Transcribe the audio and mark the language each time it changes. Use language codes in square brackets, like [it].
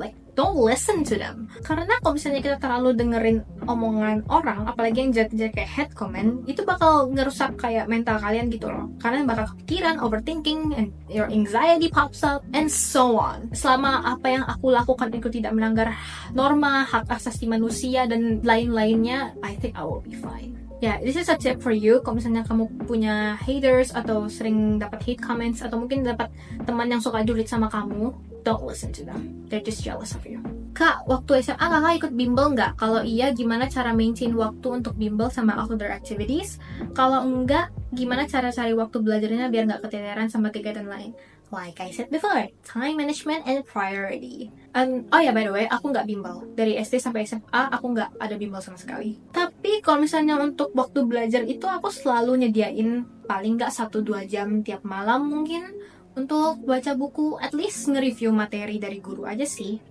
[en] Like, don't listen to them. [id] Karena kalau misalnya kita terlalu dengerin omongan orang, apalagi yang jahat-jahat kayak hate comment, itu bakal ngerusak kayak mental kalian gitu loh. Kalian bakal kepikiran, overthinking, [en] and your anxiety pops up, and so on. [id] Selama apa yang aku lakukan itu tidak melanggar norma, hak asasi manusia, dan lain-lainnya, [en] I think I will be fine. [id] Ya, [en] this is a tip for you. [id] Kalau misalnya kamu punya haters atau sering dapat hate comments atau mungkin dapat teman yang suka julid sama kamu, [en] don't listen to them. They're just jealous of you. [id] Kak, waktu SMA kakak ikut bimbel nggak? Kalau iya, gimana cara maintain waktu untuk bimbel sama outdoor activities? Kalau enggak, gimana cara cari waktu belajarnya biar nggak keteteran sama kegiatan lain? [en] Like I said before, time management and priority. [id] Oh ya, [en] by the way, [id] aku nggak bimbel. Dari SD sampai SMA, aku nggak ada bimbel sama sekali. Tapi kalau misalnya untuk waktu belajar itu, aku selalu nyediain paling nggak 1-2 jam tiap malam mungkin untuk baca buku, [en] at least [id] nge-review materi dari guru aja sih.